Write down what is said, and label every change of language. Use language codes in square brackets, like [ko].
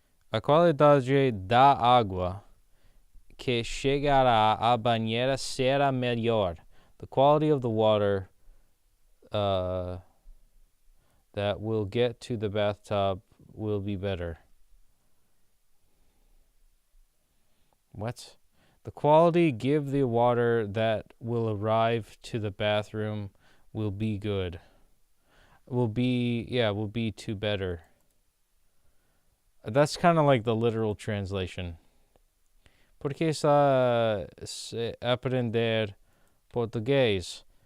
[pt] A qualidade da água que chegará à banheira será melhor. [en] The quality of the water that will get to the bathtub will be better. What? The quality give the water that will arrive to the bathroom will be good. Will be to better. That's kind of like the literal translation. [pt] Porque está aprender português?